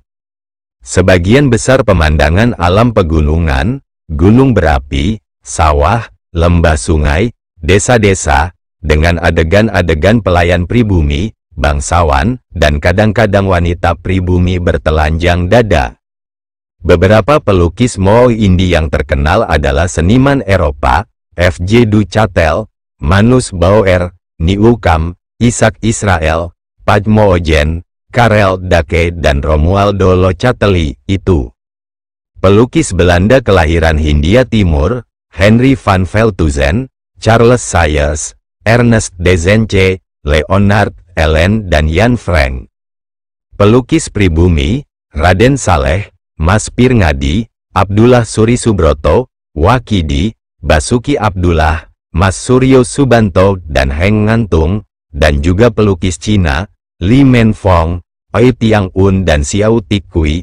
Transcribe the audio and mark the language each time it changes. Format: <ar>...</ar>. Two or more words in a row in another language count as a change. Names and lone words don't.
<id>Sebagian besar pemandangan alam pegunungan, gunung berapi, sawah, lembah sungai, desa-desa, dengan adegan-adegan pelayan pribumi, bangsawan, dan kadang-kadang wanita pribumi bertelanjang dada. Beberapa pelukis Mooi Indi yang terkenal adalah seniman Eropa, F.J. Du Chatel, Manus Bauer, Nieuwkamp, Isaac Israel, Padmoogen, Karel Dake dan Romualdo Locatelli itu. Pelukis Belanda kelahiran Hindia Timur, Henry van Veldhuizen, Charles Sayers, Ernest Dezenche, Leonard Ellen dan Jan Frank. Pelukis pribumi, Raden Saleh, Mas Pir Ngadi, Abdullah Suri Subroto, Wakidi, Basuki Abdullah, Mas Suryo Subanto dan Heng Ngantung, dan juga pelukis Cina, Li Menfong, Oi Tiang Un dan Xiao Tikui.</id>